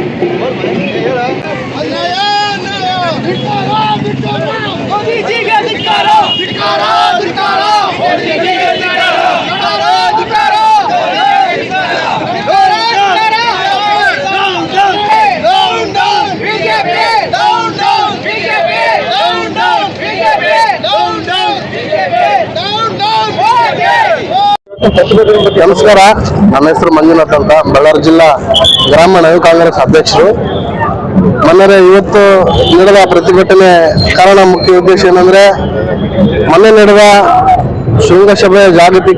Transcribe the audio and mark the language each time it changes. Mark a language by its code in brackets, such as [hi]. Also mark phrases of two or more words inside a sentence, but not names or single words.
[hi] अन्याय अन्याय धिक्कारा धिक्कारा मोदी जी का धिक्कारा धिक्कारा धिक्कारा मोदी जी का धिक्कारा धिक्कारा [en] down down BJP, down down BJP, down down BJP, down down BJP, down down Modi. [kn] ನಮಸ್ಕಾರ, ನನ್ನ ಹೆಸರು ಮಂಜುನಾಥ್ ಅಂತ, ಬಳ್ಳಾರಿ ಜಿಲ್ಲಾ ಗ್ರಾಮೀಣ ಯುವ ಕಾಂಗ್ರೆಸ್ ಅಧ್ಯಕ್ಷರು. ಮೊನ್ನೆ ಇವತ್ತು ನಡೆದ ಪ್ರತಿಭಟನೆ ಕಾರಣ ಮುಖ್ಯ ಉದ್ದೇಶ ಏನಂದ್ರೆ, ಮೊನ್ನೆ ನಡೆದ ಶೃಂಗಸಭೆ, ಜಾಗತಿಕ